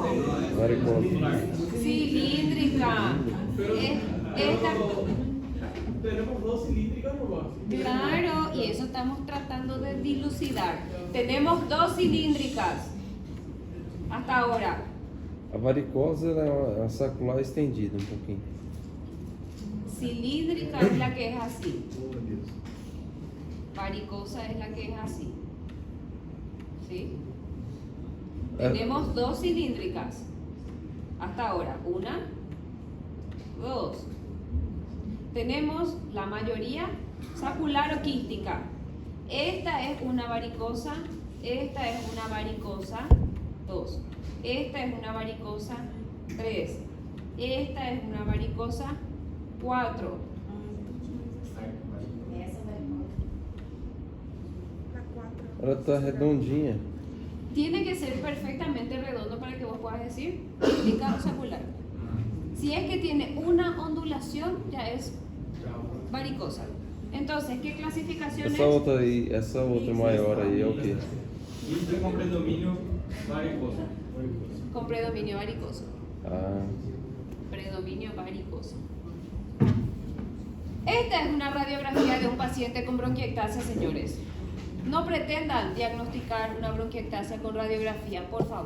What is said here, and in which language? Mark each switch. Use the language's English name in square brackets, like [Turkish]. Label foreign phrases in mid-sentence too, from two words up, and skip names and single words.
[Spanish] Varicosa. Cilíndrica. Esta. Tenemos dos cilíndricas nomás. Claro, y eso estamos tratando de dilucidar. Tenemos dos cilíndricas. Hasta ahora. [Portuguese] A varicosa ela é uma sacular estendida um pouquinho. [Spanish] Cilíndrica es la que es así. Varicosa es la que es así. ¿Sí? Tenemos dos cilíndricas. Hasta ahora. Una, dos. Tenemos la mayoría sacular o quística. Esta es una varicosa. Esta es una varicosa. 2. Esta es una varicosa. 3. Esta es una varicosa. 4. [Portuguese] Ela tá redondinha. [Spanish] Tiene que ser perfectamente redondo para que vos puedas decir quística o sacular. Si es que tiene una ondulación, ya es varicosa. Entonces, ¿qué clasificación [Portuguese] Essa [Spanish] es? [Portuguese] outra aí, essa outra maior aí é o quê? [Spanish] Quística con predominio varicosa. Con predominio varicoso. Ah, Predominio varicoso. Esta es una radiografía de un paciente con bronquiectasia, señores. No pretendan diagnosticar una bronquiectasia con radiografía, por favor.